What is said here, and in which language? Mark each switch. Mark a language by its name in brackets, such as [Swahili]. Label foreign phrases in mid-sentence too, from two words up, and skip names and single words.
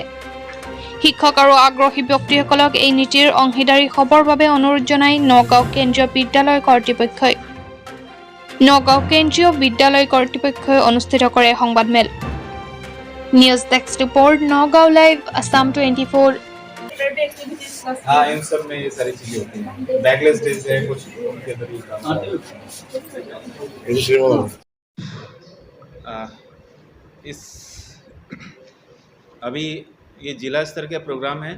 [Assamese] শিক্ষক আৰু আগ্ৰহী ব্যক্তিসকলক এই নীতিৰ অংশীদাৰী হ'বৰ বাবে অনুৰোধ জনাই নগাঁও কেন্দ্ৰীয় বিদ্যালয় কৰ্তৃপক্ষই অনুষ্ঠিত কৰে সংবাদমেল। [English] News Desk Report, [Assamese] নগাঁও লাইভ, আসাম 24। [Hindi] हाँ, इन सब में ये सारी चीजें होती हैं। [English] bagless days [Hindi] है कुछ उनके अंदर भी काम इस अभी ये जिला स्तर का प्रोग्राम है।